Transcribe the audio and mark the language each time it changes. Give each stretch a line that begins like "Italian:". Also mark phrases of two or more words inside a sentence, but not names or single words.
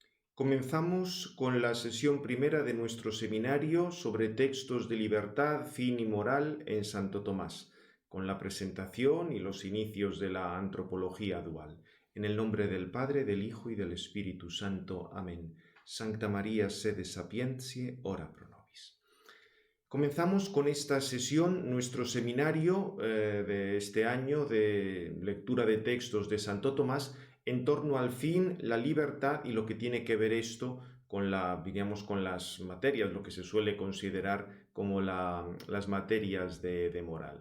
Spanish: Comenzamos con la sesión primera de nuestro seminario sobre textos de libertad, fin y moral en Santo Tomás, con la presentación y los inicios de la antropología dual. En el nombre del Padre, del Hijo y del Espíritu Santo. Amén.
Latin: Sancta María, sede sapientiae, ora pro nobis.
Spanish: Comenzamos con esta sesión nuestro seminario de este año de lectura de textos de Santo Tomás en torno al fin, la libertad y lo que tiene que ver esto con con las materias, lo que se suele considerar como las materias de moral.